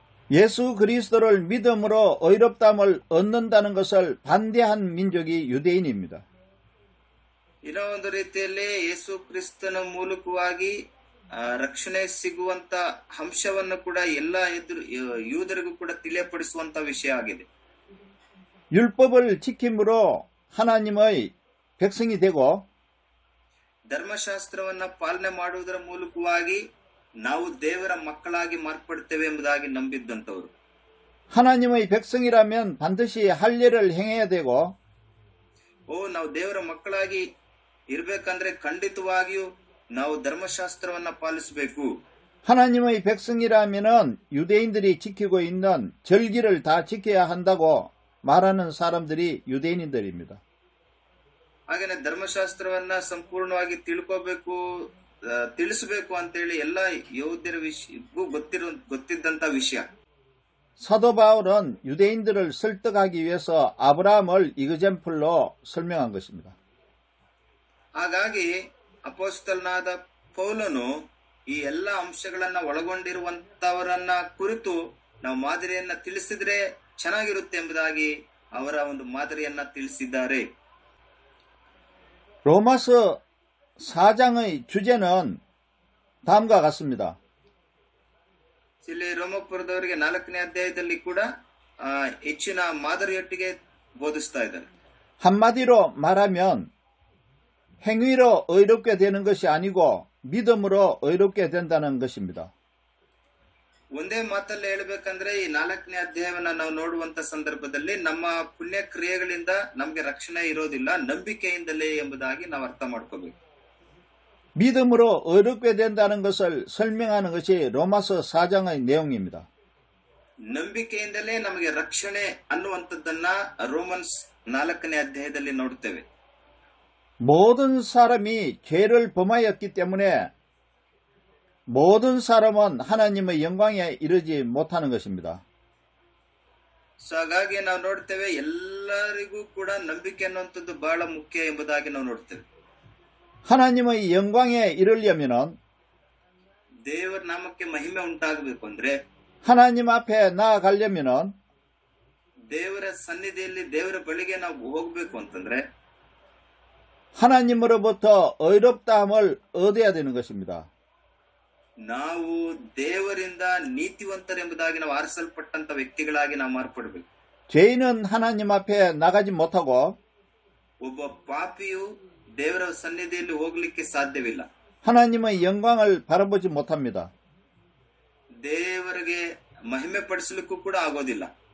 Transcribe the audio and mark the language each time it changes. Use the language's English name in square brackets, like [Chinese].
[Korean] 예수 그리스도를 믿음으로 의롭다함을 얻는다는 것을 반대한 민족이 유대인입니다. [Kannada] ಇನ್ನೋ ಒಂದು ರೀತಿಯಲ್ಲಿ ಯೇಸು ಕ್ರಿಸ್ತನ ಮೂಲಕವಾಗಿ ರಕ್ಷಣೆ ಸಿಗುವಂತ ಅಂಶವನ್ನು ಕೂಡ ಎಲ್ಲ ಯೂದರಿಗೂ ಕೂಡ ತಿಳಿಯಪಡಿಸುವಂತ ವಿಷಯ ಆಗಿದೆ. [Korean] 율법을 지킴으로 하나님의 백성이 되고 [Kannada] ಧರ್ಮಶಾಸ್ತ್ರವನ್ನ ಪಾಲನೆ ಮಾಡುವುದರ ಮೂಲಕವಾಗಿ ನಾವು ದೇವರ ಮಕ್ಕಳಾಗಿ ಮಾರ್ಪಡ್ತೇವೆ ಎಂಬುದಾಗಿ ನಂಬಿದ್ದಂತವರು. [Korean] 하나님의 백성이라면 반드시 할 일을 행해야 되고 [Kannada] ನಾವು ದೇವರ ಮಕ್ಕಳಾಗಿ ಇರಬೇಕಂದ್ರೆ ಖಂಡಿತವಾಗಿಯೂ ನಾವು ಧರ್ಮಶಾಸ್ತ್ರವನ್ನ ಪಾಲಿಸಬೇಕು. [Korean] 하나님의 백성이라면은 유대인들이 지키고 있는 절기를 다 지켜야 한다고 말하는 사람들이 유대인들입니다. [Kannada] ಹಾಗೇನೆ ಧರ್ಮಶಾಸ್ತ್ರವನ್ನ ಸಂಪೂರ್ಣವಾಗಿ ತಿಳ್ಕೋಬೇಕು, ತಿಳಿಸಬೇಕು ಅಂತೇಳಿ ಎಲ್ಲ ಯಹೂದ್ಯರ ಗೊತ್ತಿದ್ದಂತ ವಿಷಯ. [Korean] 사도 바울은 유대인들을 설득하기 위해서 아브라함을 이그젠플로 설명한 것입니다. [Kannada] ಹಾಗಾಗಿ ಅಪೊಸ್ತಲನಾದ ಪೌಲನು ಈ ಎಲ್ಲ ಅಂಶಗಳನ್ನ ಒಳಗೊಂಡಿರುವಂತವರನ್ನ ಕುರಿತು ನಾವು ಮಾದರಿಯನ್ನ ತಿಳಿಸಿದ್ರೆ ಚೆನ್ನಾಗಿರುತ್ತೆ ಎಂಬುದಾಗಿ ಅವರ ಒಂದು ಮಾದರಿಯನ್ನ ತಿಳಿಸಿದ್ದಾರೆ. [Korean] 로마서 4장의 주제는 다음과 같습니다. [Kannada] ಇಲ್ಲಿ ರೋಮಪುರದವರಿಗೆ 4ನೇ ಅಧ್ಯಾಯದಲ್ಲಿ ಕೂಡ ಹೆಚ್ಚಿನ ಮಾದರಿಯೊಟ್ಟಿಗೆ ಬೋಧಿಸ್ತಾ ಇದ್ದಾರೆ. [Korean] 한마디로 말하면 행위로 의롭게 되는 것이 아니고 믿음으로 의롭게 된다는 것입니다. [Kannada] ಒಂದೇ ಮಾತಲ್ಲಿ ಹೇಳಬೇಕಂದ್ರೆ ಈ 4ನೇ ಅಧ್ಯಾಯವನ್ನ ನಾವು ನೋಡುವಂತ ಸಂದರ್ಭದಲ್ಲಿ ನಮ್ಮ ಪುಣ್ಯ ಕ್ರಿಯೆಗಳಿಂದ ನಮ್ಗೆ ರಕ್ಷಣೆ ಇರೋದಿಲ್ಲ, ನಂಬಿಕೆಯಿಂದಲೇ ಎಂಬುದಾಗಿ ನಾವು ಅರ್ಥ ಮಾಡ್ಕೋಬೇಕು. [Korean] 믿음으로 의롭게 된다는 것을 설명하는 것이 로마서 4장의 내용입니다. [Kannada] ನಂಬಿಕೆಯಿಂದಲೇ ನಮಗೆ ರಕ್ಷಣೆ ಅನ್ನುವಂಥದ್ದನ್ನ ರೋಮನ್ಸ್ 4ನೇ ಅಧ್ಯಾಯದಲ್ಲಿ ನೋಡುತ್ತೇವೆ. [Korean] 모든 사람이 죄를 범하였기 때문에 모든 사람은 하나님의 영광에 이르지 못하는 것입니다. [Kannada] ಹಾಗಾಗಿ ನಾವು ನೋಡ್ತೇವೆ ಎಲ್ಲರಿಗೂ ಕೂಡ ನಂಬಿಕೆ ಅನ್ನುವಂಥದ್ದು ಬಹಳ ಮುಖ್ಯ ಎಂಬುದಾಗಿ ನಾವು ನೋಡ್ತೇವೆ. [Korean] 하나님의 영광에 이르려면은 [Kannada] ದೇವರ ನಾಮಕ್ಕೆ ಮಹಿಮೆ ಉಂಟಾಗಬೇಕು ಅಂದ್ರೆ [Korean] 하나님 앞에 나아가려면은 [Kannada] ದೇವರ ಸನ್ನಿಧಿಯಲ್ಲಿ ದೇವರ ಬಳಿಗೆ ನಾವು ಹೋಗ್ಬೇಕು ಅಂತಂದ್ರೆ [Korean] 하나님으로부터 의롭다함을 얻어야 되는 것입니다. [Kannada] ನಾವು ದೇವರಿಂದ ನೀತಿವಂತರೆಂಬುದಾಗಿ ನಾವು ಆರಿಸಲ್ಪಟ್ಟಂತ ವ್ಯಕ್ತಿಗಳಾಗಿ ನಾವು ಮಾರ್ಪಡಬೇಕು. [Korean] 죄인은 하나님 앞에 나가지 못하고 [Kannada] ಒಬ್ಬ ಪಾಪಿಯು ದೇವರ ಸನ್ನಿಧಿಯಲ್ಲಿ ಹೋಗ್ಲಿಕ್ಕೆ ಸಾಧ್ಯವಿಲ್ಲ. [Korean] 하나님의 영광을 바라보지 못합니다. [Kannada] ದೇವರಿಗೆ ಮಹಿಮೆ ಪಡಿಸಲಿಕ್ಕೂ ಕೂಡ ಆಗೋದಿಲ್ಲ.